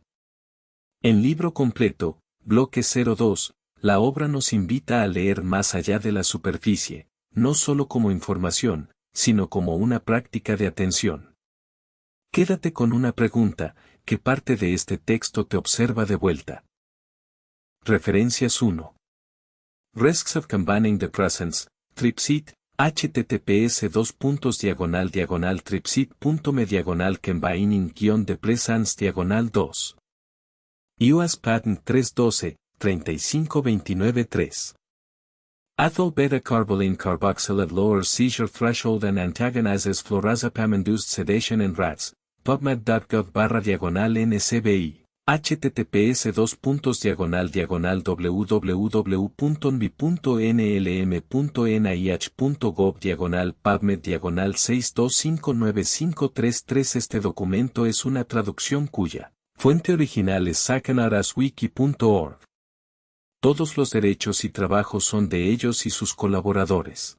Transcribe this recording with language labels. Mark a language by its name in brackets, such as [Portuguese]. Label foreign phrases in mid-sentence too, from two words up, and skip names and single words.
[Spanish] En libro completo, bloque 02, la obra nos invita a leer más allá de la superficie, no solo como información, sino como una práctica de atención. Quédate con una pregunta: ¿qué parte de este texto te observa de vuelta? Referencias 1. [English] Risks of Combining the Presents, Tripsit, https://tripsit.me combining-the presents 2. US Patent 312, 35293. Ethyl beta-carboline carboxylate lowers seizure threshold and antagonizes flurazepam-induced sedation in rats. PubMed.gov/NCBI. https://www.nlm.nih.gov/PubMed 6259533. [Spanish] Este documento es una traducción cuya fuente original es sacanaraswiki.org. Todos los derechos y trabajos son de ellos y sus colaboradores.